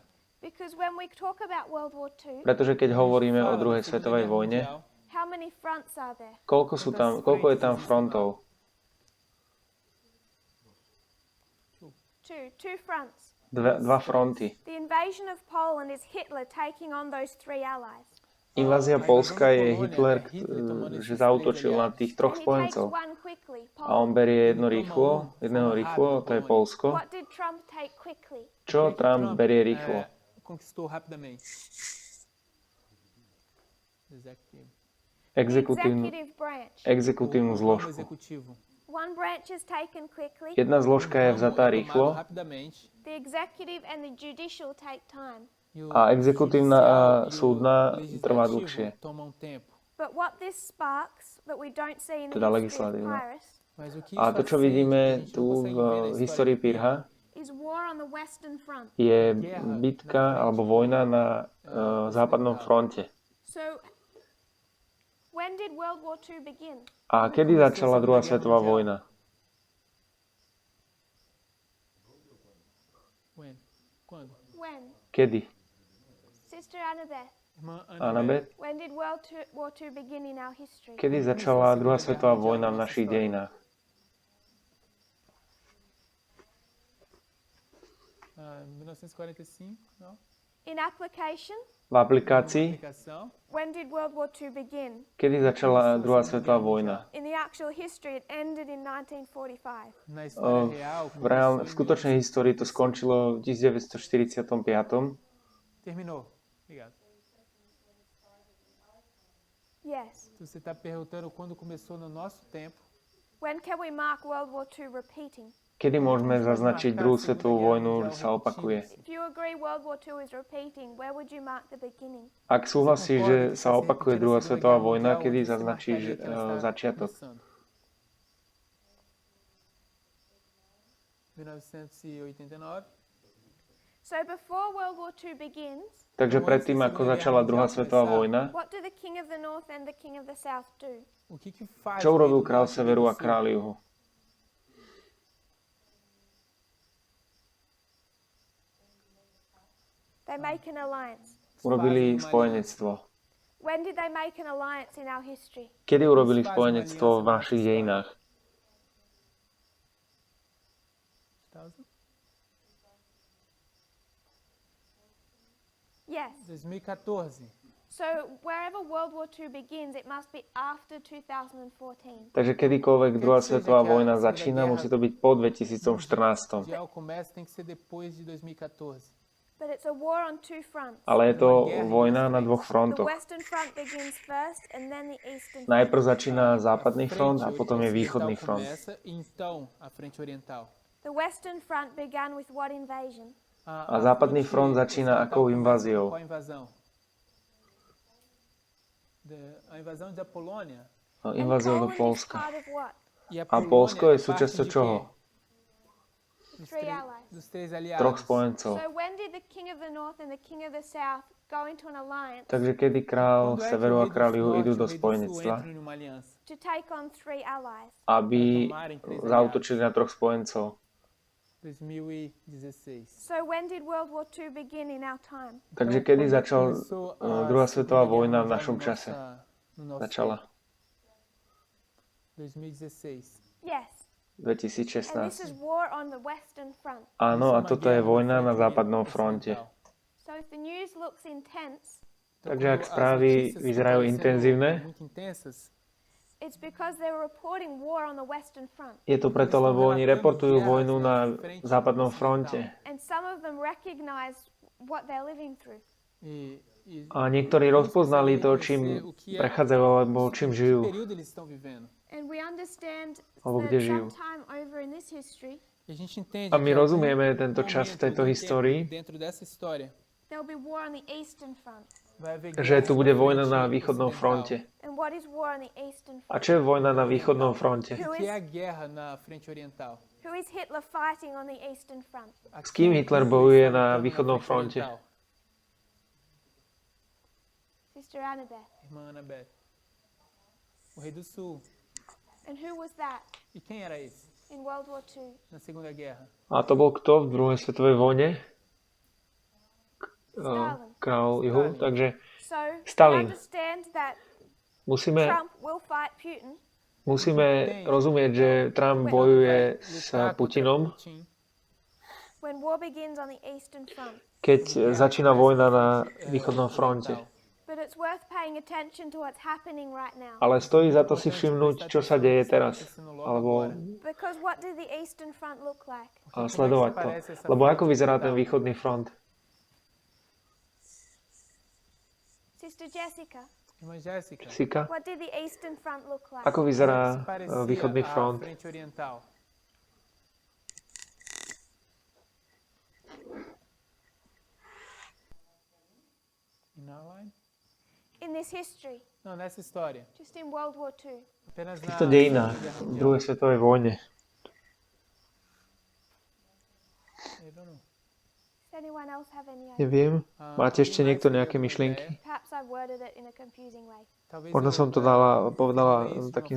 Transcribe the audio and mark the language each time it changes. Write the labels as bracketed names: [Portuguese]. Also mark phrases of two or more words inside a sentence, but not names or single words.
[English] Because when we talk about World War II, [Slovak] Pretože keď hovoríme o [Portuguese] Fala [Slovak] druhej [Portuguese] da Segunda [Slovak] svetovej [Portuguese] Guerra [Slovak] vojne, [Portuguese] Mundial, [English] how many fronts are there? [Slovak] koľko je tam frontov? [English] Two fronts. [Slovak] Dva fronty. [English] The invasion of Poland is Hitler taking on those three allies. [Slovak] Invázia Polska je Hitler, že zaútočil na tých troch [English] And he takes [Slovak] spojencov. [English] one quickly, [Slovak] A on [English] Poland. [Slovak] berie jedného rýchlo, to je Polsko. [English] What did Trump take quickly? [Slovak] Čo Trump berie rýchlo? [Portuguese] Conquistou rapidamente. Executivo. [English] Executive branch. [Slovak] Exekutívnu [Portuguese] O ramo [Slovak] zložku. [Portuguese] executivo. [English] One branch is taken quickly. [Slovak] Jedna zložka je vzatá [Portuguese] Tomado [Slovak] rýchlo [Portuguese] rapidamente. [English] The executive and the judicial take time. [Portuguese] E o [Slovak] a exekutívna a [Portuguese] judicial e o [Slovak] súdna trvá [Portuguese] legislativo [Slovak] dlhšie. [Portuguese] tomam tempo. [English] But what this sparks that we don't see in the [Slovak] teda [English] history of [Slovak] legislatívna. [English] Pyrrhus [Portuguese] Mas o que [Slovak] A [Portuguese] isso [Slovak] to, čo [Portuguese] acende, que a [Slovak] vidíme [Portuguese] gente [Slovak] tu [Portuguese] não consegue [Slovak] v [Portuguese] ver na história [Slovak] histórii [Portuguese] de Pirra, [Slovak] Pirha, [English] is war on the western front. [Slovak] je bitka alebo vojna na západnom fronte. [English] So when did World War II begin? [Slovak] A kedy začala druhá svetová vojna? [Portuguese] Quando? [English] When? [Slovak] Kedy? [English] Sister Annabeth, [Portuguese] Irmã Annabeth? [English] when did World War II begin in our history? [Slovak] Kedy začala druhá svetová vojna v našich dejinách? [Portuguese] 1945, não? [English] In application, [Slovak] V aplikácii? [Portuguese] Aplicação. [English] when did World War II begin? [Slovak] Kedy začala druhá svetová vojna? [English] In the actual history, it ended in 1945. [Portuguese] Na história real, [Slovak] V skutočnej histórii to skončilo v 1945. [Portuguese] terminou. Obrigado. [English] Yes. [Portuguese] Se você está perguntando quando começou no nosso tempo, [English] When can we mark World War II repeating? [Slovak] Kedy môžeme zaznačiť druhú svetovú vojnu, že sa opakuje? [English] If you agree World War II is repeating, where would you mark the beginning? [Slovak] Ak súhlasíš, že sa opakuje druhá svetová vojna, kedy zaznačíš začiatok? 1989. [English] So before World War II begins, [Slovak] Takže predtým, ako začala druhá svetová vojna, [English] what do the King of the North and the King of the South do? [Portuguese] O que faz [Slovak] čo [Portuguese] o rei [Slovak] urobil [Portuguese] do [Slovak] kráľ [Portuguese] norte e [Slovak] severu [Portuguese] do [Slovak] a [Portuguese] sul? [Slovak] kráľ juhu? [English] They make an alliance. [Slovak] Urobili spojenectvo. [English] When did they make an alliance in our history? [Slovak] Kedy urobili spojenectvo v našich dejinách? 2000? [English] Yes. 2014. So wherever World War II begins, it must be after 2014. [Slovak] Takže kedykoľvek druhá svetová vojna začína, musí to byť po 2014. [Portuguese] Mundial começa tem que ser depois de 2014. [English] But it's a war on two fronts. [Slovak] Ale je to vojna na dvoch [English] The [Slovak] frontoch. [English] Western Front begins first and then the Eastern Front. [Slovak] Najprv začína západný front a potom je [Portuguese] Frente [Slovak] východný [Portuguese] ocidental [Slovak] front. [Portuguese] começa e então a frente oriental. [English] The Western Front began with what invasion? [Slovak] A západný front začína akou inváziou? [Portuguese] Qual a invasão? A invasão da Polônia. [Slovak] Inváziou do [English] Poland is [Slovak] Polska. [English] part of what? [Portuguese] E a [Slovak] A [Portuguese] Polônia [Slovak] Polsko je [Portuguese] parte [Slovak] súčasťou [Portuguese] de [Slovak] čoho? [Portuguese] quê? [English] Three allies. [Portuguese] Dos três aliados. [Slovak] Troch spojencov. [English] So when did the King of the North and the King of the South go into an alliance [Slovak] Takže kedy kráľ [Portuguese] Quando é que [Slovak] severu [Portuguese] o [Slovak] a [Portuguese] rei do [Slovak] kráľ juhu [Portuguese] norte [Slovak] idú [Portuguese] e o [Slovak] do [Portuguese] rei do sul [Slovak] spojenectva, [Portuguese] entram numa aliança? [English] to take on three allies? [Slovak] aby zaútočili na troch spojencov? 2016. [English] So when did World War II begin in our time? [Slovak] Takže kedy začala druhá svetová vojna v našom čase? Začala [Portuguese] No 2016. [English] Yes. And this is 2016. war on the Western Front. [Slovak] Áno, a toto je vojna na západnom fronte. [English] So if the news looks intense, [Slovak] Takže ak správy vyzerajú intenzívne, [Portuguese] Muito intensas. [English] it's because they're reporting war on the Western Front. [Slovak] je to preto, lebo oni reportujú vojnu na západnom fronte. [English] And some of them recognize what they're living through. [Slovak] A niektorí rozpoznali to, čím prechádzajú alebo čím žijú. [Portuguese] período eles estão vivendo. [English] And we understand [Slovak] Alebo [English] that [Slovak] kde žijú. [English] sometime over in this history, [Portuguese] E a gente entende [Slovak] A my [Portuguese] que [Slovak] rozumieme [Portuguese] algum [Slovak] tento čas v [Portuguese] momento [Slovak] tejto [Portuguese] do tempo [Slovak] histórii, [Portuguese] dentro dessa história [English] there'll be war on the Eastern Front. [Portuguese] vai haver [Slovak] že tu bude [Portuguese] guerra [Slovak] vojna [Portuguese] frente [Slovak] na východnom [Portuguese] ocidental. [Slovak] fronte. [English] And what is war on the Eastern [Slovak] A [English] Front? [Slovak] čo je vojna na východnom fronte? [English] Who [Portuguese] Que é [English] is, [Portuguese] a guerra na frente oriental? [English] who is Hitler fighting on the Eastern Front? [Slovak] S kým Hitler bojuje na východnom fronte? [English] Sister Annabeth. [Portuguese] Irmã Annabeth. O rei do sul. [English] And who was that [Portuguese] E quem era esse [English] in World War II? [Portuguese] na Segunda Guerra? [Slovak] A to bol kto v druhej svetovej vojne? Stalin. Král juhu. Takže [English] So Stalin. we understand that [Slovak] musíme, [English] Trump will fight Putin. [Slovak] musíme rozumieť, že Trump bojuje s Putinom, [English] When war begins on the Eastern Front. [Slovak] keď začína vojna na východnom fronte. [English] But it's worth paying attention to what's happening right now. [Slovak] Ale stojí za to si všimnúť, čo sa deje teraz. Alebo [English] Because what did the Eastern Front look like? [Slovak] sledovať to. Lebo ako vyzerá ten východný front? [English] Sister Jessica, [Portuguese] Irmã Jéssica. Sika? [English] what did the Eastern Front look like? [Slovak] Ako vyzerá [Portuguese] Parecia [Slovak] východný [Portuguese] a [Slovak] front? [Portuguese] frente oriental. [English] In our line? In this history, [Portuguese] Não, nessa história. [English] just in World War II. [Portuguese] Apenas [Slovak] V [Portuguese] na [Slovak] týchto dejinách [Portuguese] Segunda Guerra [Slovak] v [Portuguese] Mundial. [Slovak] druhej svetovej vojne. [English] I don't know. Does anyone else have any idea? [Slovak] Neviem. Máte ešte [Portuguese] Alguém mais [Slovak] niekto [Portuguese] teria [Slovak] nejaké [Portuguese] alguma [Slovak] myšlienky? [Portuguese] ideia? [English] Perhaps I've worded it in a confusing way. [Portuguese] Talvez [Slovak] Možno [Portuguese] eu, [Slovak] som to povedala takým